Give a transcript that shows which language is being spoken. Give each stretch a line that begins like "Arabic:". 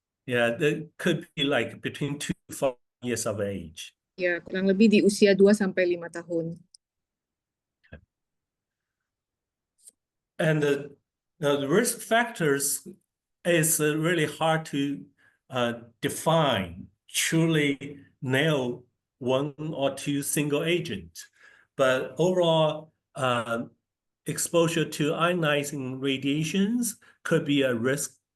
English: Yeah, that could be like between 2 to 4 years of age.
Indonesian: Ya, kurang lebih di usia 2 sampai 5 tahun.
English: And the risk factors is really hard to define, truly nail one or two single agent. But overall, exposure to ionizing radiations could be a risk.